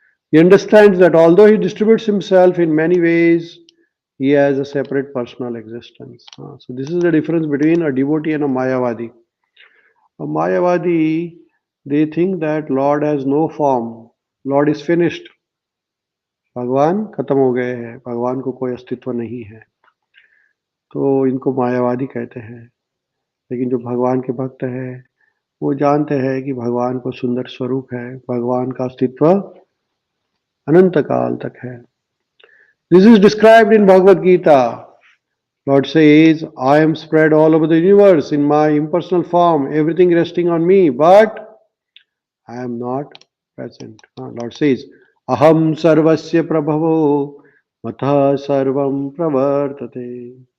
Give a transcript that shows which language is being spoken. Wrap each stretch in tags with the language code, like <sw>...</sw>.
<en>He understands that although he distributes himself in many ways, he has a separate personal existence. So this is the difference between a devotee and a Mayavadi. A Mayavadi, they think that Lord has no form, Lord is finished.</en> <hi>भगवान खत्म हो गए हैं, भगवान को कोई अस्तित्व नहीं है, तो इनको मायावादी कहते हैं. लेकिन जो भगवान के भक्त है वो जानते हैं कि भगवान को सुंदर स्वरूप है, भगवान का अस्तित्व अनंत काल तक है.</hi> <en>This is described in Bhagavad Gita. Lord says, I am spread all over the universe in my impersonal form, everything resting on me, but I am not present. Lord says,</en> <sa>Aham sarvasya prabhavo matha sarvam pravartate.</sa>